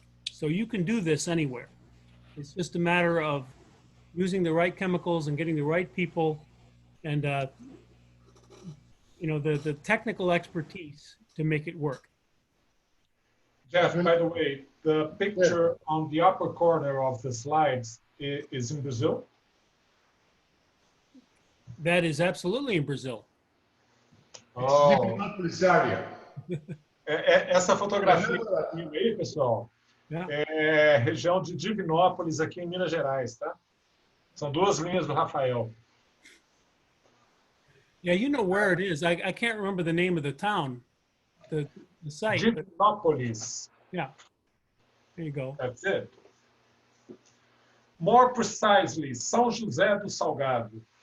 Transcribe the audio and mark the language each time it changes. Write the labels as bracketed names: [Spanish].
[English] So you can do this anywhere. It's just a matter of using the right chemicals and getting the right people and you know, the technical expertise to make it work. Geoff, by the way, the picture on the upper corner of the slides is in Brazil? That is absolutely in Brazil. Oh. area. [Portuguese] Essa fotografia aí, pessoal, é região de Divinópolis, aqui em Minas Gerais, tá? São duas linhas do Rafael. [English] Yeah, you know where it is. I can't remember the name of the town, the site. Divinópolis. Yeah, there you go. That's it. More precisely, São José do Salgado.